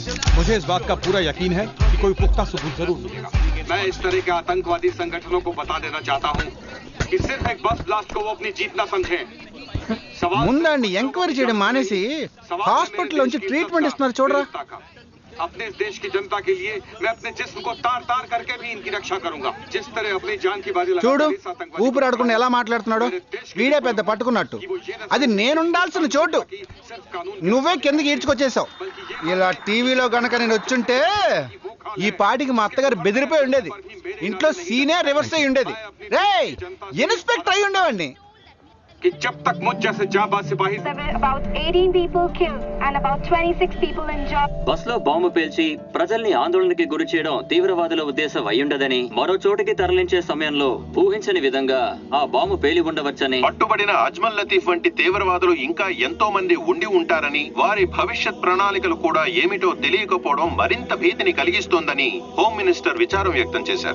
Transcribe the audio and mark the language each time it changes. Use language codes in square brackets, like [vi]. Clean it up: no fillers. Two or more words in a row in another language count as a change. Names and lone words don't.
[hi] मुझे इस बात का पूरा यकीन है कि कोई पुख्ता सबूत जरूर मिलेगा। मैं इस तरह के आतंकवादी संगठनों को बता देना चाहता हूँ कि सिर्फ एक बस ब्लास्ट को वो अपनी जीत ना समझें। [te] ముందండి ఎంక్వైరీ చేయడం మానేసి హాస్పిటల్ నుంచి ట్రీట్మెంట్ ఇస్తున్నారు చూడరా। [hi] अपने इस देश की जनता के लिए मैं अपने जिस्म को तार तार करके भी इनकी रक्षा करूंगा। जिस तरह अपनी जान की बाजी [te] చూడు ఊపిరాడకుండా ఎలా మాట్లాడుతున్నాడు। వీడే పెద్ద పట్టుకున్నట్టు। అది నేనుండాల్సిన చోటు నువ్వే కిందకి ఈడ్చుకొచ్చేసావు। ఇలా టీవీలో గనక నేను వచ్చుంటే ఈ పాటికి మా అత్తగారు బెదిరిపోయి ఉండేది। ఇంట్లో సీనే రివర్స్ అయి ఉండేది। రేయ్ ఇన్స్పెక్టర్ అయి ఉండేవాడిని। [hi] कि जब तक मुझ जैसे जाबाज सिपाही [en] about 18 people killed and about 26 people injured. [te] బస్లో బాంబు పేల్చి ప్రజల్ని ఆందోళనకి గురి చేయడం తీవ్రవాదుల ఉద్దేశం అయ్యుండదని మరో చోటికి తరలించే సమయంలో ఊహించని విధంగా ఆ బాంబు పేలి ఉండవచ్చని పట్టుబడిన అజ్మల్ లతీఫ్ వంటి తీవ్రవాదులు ఇంకా ఎంతో మంది ఉండి ఉంటారని వారి భవిష్యత్ ప్రణాళికలు కూడా ఏమిటో తెలియకపోవడం మరింత భీతిని కలిగిస్తోందని హోమ్ మినిస్టర్ విచారం వ్యక్తం చేశారు।